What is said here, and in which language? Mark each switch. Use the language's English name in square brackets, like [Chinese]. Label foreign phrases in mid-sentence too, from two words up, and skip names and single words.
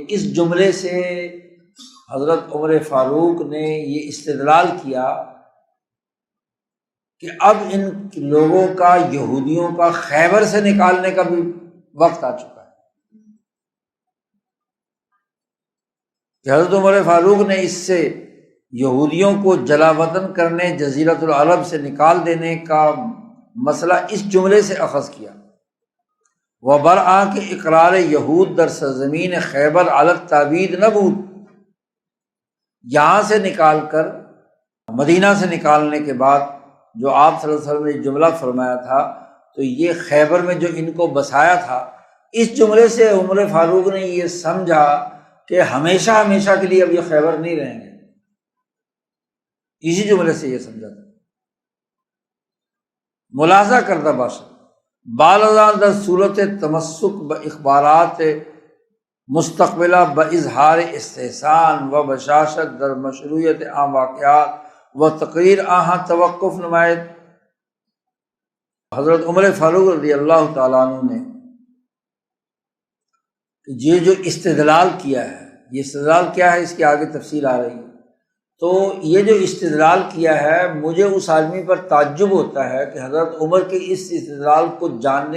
[Urdu] اس جملے سے حضرت عمر فاروق نے یہ استدلال کیا کہ اب ان لوگوں کا، یہودیوں کا خیبر سے نکالنے کا بھی وقت آ چکا ہے کہ حضرت عمر فاروق نے اس سے یہودیوں کو جلا وطن کرنے، جزیرۃ العرب سے نکال دینے کا مسئلہ اس جملے سے اخذ کیا۔ [Persian] وبرآ کے اقرار یہود در سرزمین خیبر علی التعبید نبود، [Urdu] یہاں سے نکال کر مدینہ سے نکالنے کے بعد جو آپ صلی اللہ علیہ وسلم نے جملہ فرمایا تھا تو یہ خیبر میں جو ان کو بسایا تھا، اس جملے سے عمر فاروق نے یہ سمجھا کہ ہمیشہ ہمیشہ کے لیے اب یہ خیبر نہیں رہیں گے، اسی جملے سے یہ سمجھا تھا۔ [Persian] ملاحظہ کردہ باشد بالذات در صورت تمسک باخبارات مستقبلہ باظہار استحسان و بشاشت در مشروعیت عام واقعات و تقریر آہاں توقف نمائد۔ [Urdu] حضرت عمر فاروق رضی اللہ تعالیٰ عنہ نے یہ جو استدلال کیا ہے، یہ استدلال کیا ہے اس کی آگے تفصیل آ رہی ہے۔ تو یہ جو استدلال کیا ہے، مجھے اس آدمی پر تعجب ہوتا ہے کہ حضرت عمر کے اس استدلال کو جاننے